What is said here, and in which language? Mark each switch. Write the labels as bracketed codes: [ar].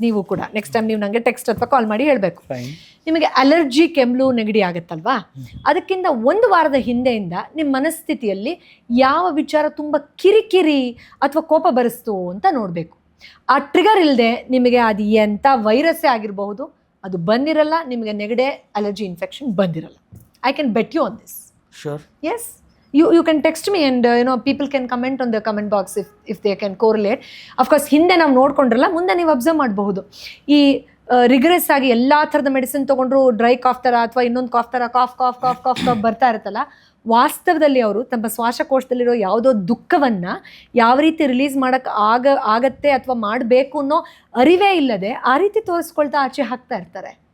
[kn] ನೀವು ಕೂಡ next time ನೀವು ನನಗೆ ಟೆಕ್ಸ್ಟ್ ಅಥವಾ ಕಾಲ್ ಮಾಡಿ ಹೇಳಬೇಕು, ನಿಮಗೆ ಅಲರ್ಜಿ ಕೆಮ್ಮು ನೆಗಡಿ ಆಗುತ್ತಲ್ವಾ, ಅದಕ್ಕಿಂತ 1 ವಾರದ ಹಿಂದೆಯಿಂದ ನಿಮ್ಮ ಮನಸ್ಥಿತಿಯಲ್ಲಿ ಯಾವ ವಿಚಾರ ತುಂಬ ಕಿರಿಕಿರಿ ಅಥವಾ ಕೋಪ ಬರಿಸ್ತು ಅಂತ ನೋಡಬೇಕು. ಆ ಟ್ರಿಗರ್ ಇಲ್ಲದೆ ನಿಮಗೆ ಅದು ಎಂಥ ವೈರಸ್ಸೇ ಆಗಿರಬಹುದು, ಅದು ಬಂದಿರಲ್ಲ. ನಿಮಗೆ ನೆಗಡಿ ಅಲರ್ಜಿ ಇನ್ಫೆಕ್ಷನ್ ಬಂದಿರಲ್ಲ. [en] I can bet you on this. Sure. Yes, you can text me and people can comment on the comment box if they can correlate. Of course [kn] ಹಿಂದೆ ನಾವು ನೋಡ್ಕೊಂಡ್ರಲ್ಲ, ಮುಂದೆ ನೀವು ಅಬ್ಸರ್ವ್ ಮಾಡಬಹುದು. ಈ ರಿಗ್ರೆಸ್ ಆಗಿ ಎಲ್ಲ ಥರದ ಮೆಡಿಸಿನ್ ತೊಗೊಂಡ್ರು ಡ್ರೈ ಕಾಫ್ ಥರ ಅಥವಾ ಇನ್ನೊಂದು ಕಾಫ್ ಥರ calf calf calf calf calf ಬರ್ತಾ ಇರುತ್ತಲ್ಲ, ವಾಸ್ತವದಲ್ಲಿ ಅವರು ತಮ್ಮ ಶ್ವಾಸಕೋಶದಲ್ಲಿರೋ ಯಾವುದೋ ದುಃಖವನ್ನು ಯಾವ ರೀತಿ ರಿಲೀಸ್ ಮಾಡೋಕ್ಕೆ ಆಗತ್ತೆ ಅಥವಾ ಮಾಡಬೇಕು ಅನ್ನೋ ಅರಿವೇ ಇಲ್ಲದೆ ಆ ರೀತಿ ತೋರಿಸ್ಕೊಳ್ತಾ ಆಚೆ ಹಾಕ್ತಾ ಇರ್ತಾರೆ.